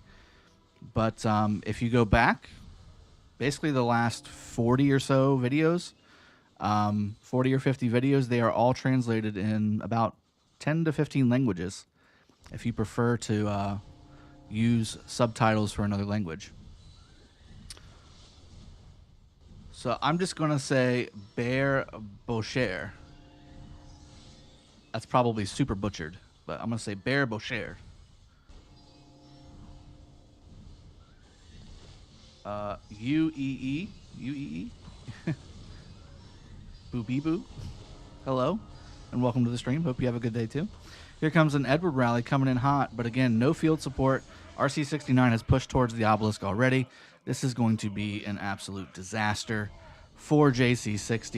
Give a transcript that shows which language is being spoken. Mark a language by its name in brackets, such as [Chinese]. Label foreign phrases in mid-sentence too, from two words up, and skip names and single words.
[English] But if you go back, basically the last 40 or so videos, 40 or 50 videos, they are all translated in about 10 to 15 languages, if you prefer to use subtitles for another language. So I'm just going to say Bear Bocher. That's probably super butchered, but I'm going to say Bear Bocher. U-E-E. U-E-E. Boo-bee-boo. Hello, and welcome to the stream. Hope you have a good day, too. Here comes an Edward rally coming in hot, but again, no field support. RC69 has pushed towards the obelisk already. This is going to be an absolute disaster for JC60.